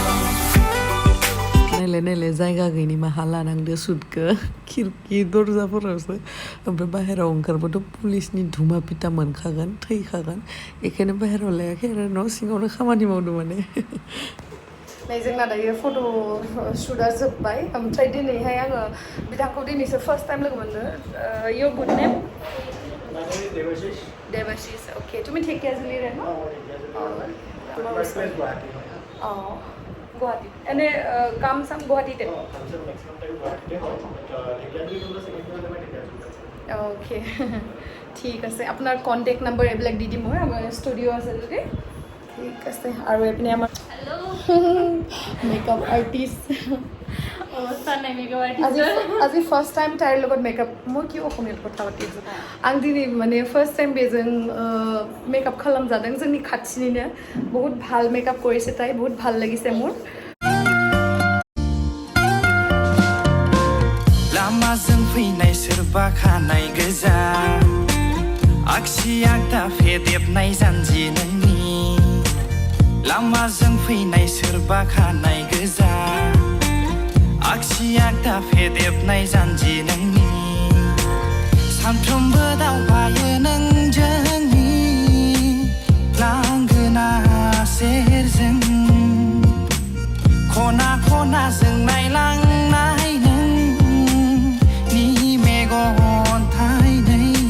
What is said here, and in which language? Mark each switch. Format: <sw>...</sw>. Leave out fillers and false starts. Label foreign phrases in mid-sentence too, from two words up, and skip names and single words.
<brx>नायलाय जायगा गैयिनि माहा लानांदो सुटखो खिरखि दरजाफोरावसो ओमफ्राय बाहेराव ओंखारबाथ' पुलिसनि धुमा पिटा मोनखागोन थैखागोन बेखायनो बाहेराव लायाखै आरो न' सिङावनो खामानि मावदों माने नै जोंना दायो फट' शुटआ जोब्बाय ओमफ्राय दिनैहाय आङो बिथांखौ दिनैसो</brx> <en>first time</en> <brx>लोगो मोनदों</brx> <en>your good name</en> <brx>देवाशिष ओके</brx> <as>তুমি ঠিকে আছিলি ৰে ন গুৱাহাটী এনে কাম চাম গুৱাহাটীতে অ'কে ঠিক আছে আপোনাৰ</as> <en>contact number</en> <as>এইবিলাক দি দিম মই আমাৰ ষ্টুডিঅ' আছে যদি ঠিক আছে আৰু এইপিনে আমাৰ</as> <en>makeup artist</en> <as>অৱস্থা নাই</as> <en>makeup artist</en> <as>আজি</as> <en>first time</en> <as>তাইৰ লগত মেকআপ মই কি অসমীয়াত কথা পাতি আছোঁ</as> <brx>आं दिनै माने</brx> <en>first time</en> <brx>बेजों मेकआप खालामजादों जोंनि खाथिनिनो बहुत</brx> <as>ভাল मेकआप কৰিছে তাই बहुत ভাল লাগিছে মোৰ</as> <brx>लामाजों फैनाय सोरबा खानाय गोजा आगसि आगदा फेदेबनाय जानजि नोंनि लामाजों फैनाय सोरबा खानाय गोजा आगसि आगदा फेदेबनाय जानजि नोंनि सानफ्रोमबो दावबायो नों जोंनि लांगोना सेरजों खना खनाजों नायलांनाय नोंनि मेगन थाइनै</brx>